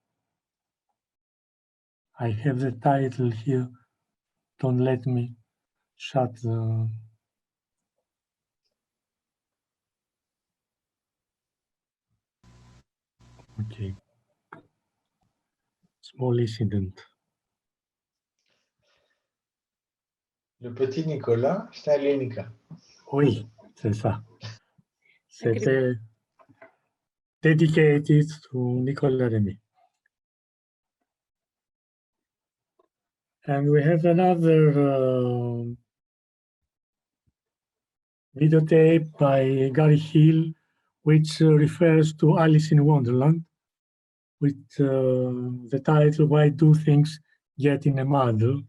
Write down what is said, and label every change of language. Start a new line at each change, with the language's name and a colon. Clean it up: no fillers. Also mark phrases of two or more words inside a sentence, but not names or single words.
English: I have the title here. Don't let me shut the... Okay. Small incident. Le petit Nicolas,
Greek: στα ελληνικά.
French: Oui, c'est ça.
English: C'était dedicated to Nicolas Remy. And we have another videotape by Gary Hill, which refers to Alice in Wonderland, with the title, Why Do Things Get in a Muddle?